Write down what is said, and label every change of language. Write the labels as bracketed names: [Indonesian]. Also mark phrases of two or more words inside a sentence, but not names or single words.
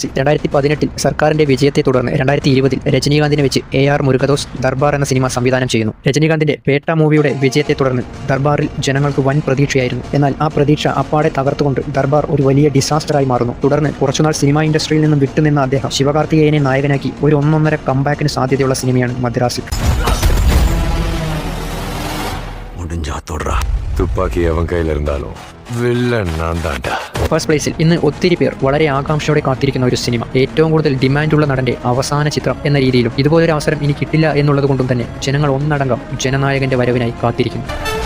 [Malayalam] 2018 സർക്കാരിന്റെ വിജയത്തെ തുടർന്ന് 2020 രജനീകാന്തിനെ വെച്ച് AR മുരുകദോസ് ദർബാർ എന്ന സിനിമ സംവിധാനം ചെയ്യുന്നു. രജനീകാന്തിന്റെ പേട്ട മൂവിയുടെ വിജയത്തെ തുടർന്ന് ദർബാറിൽ ജനങ്ങൾക്ക് വൻ പ്രതീക്ഷയായിരുന്നു. എന്നാൽ ആ പ്രതീക്ഷ അപ്പാടെ തകർത്തുകൊണ്ട് ദർബാർ ഒരു വലിയ ഡിസാസ്റ്ററായി മാറുന്നു. തുടർന്ന് കുറച്ചുനാൾ [English] cinema industry [Malayalam] നിന്നും വിട്ടുനിന്ന അദ്ദേഹം ശിവകാർത്തികേയനെ നായകനാക്കി ഒരു 1.5 കംബാക്കിന് സാധ്യതയുള്ള സിനിമയാണ് മദ്രാസി. [Tamil] துப்பாக்கி அவன் கையில் இருந்தாலும் வில்லன் நான் தாண்டா. [English] first place [Malayalam] ഇന്ന് ഒത്തിരി പേർ വളരെ ആകാംക്ഷയോടെ കാത്തിരിക്കുന്ന ഒരു സിനിമ. ഏറ്റവും കൂടുതൽ ഡിമാൻഡുള്ള നടന്റെ അവസാന ചിത്രം എന്ന രീതിയിലും ഇതുപോലൊരു അവസരം ഇനി കിട്ടില്ല എന്നുള്ളത് കൊണ്ടും തന്നെ ജനങ്ങൾ ഒന്നടങ്കം ജനനായകന്റെ വരവിനായി കാത്തിരിക്കുന്നു.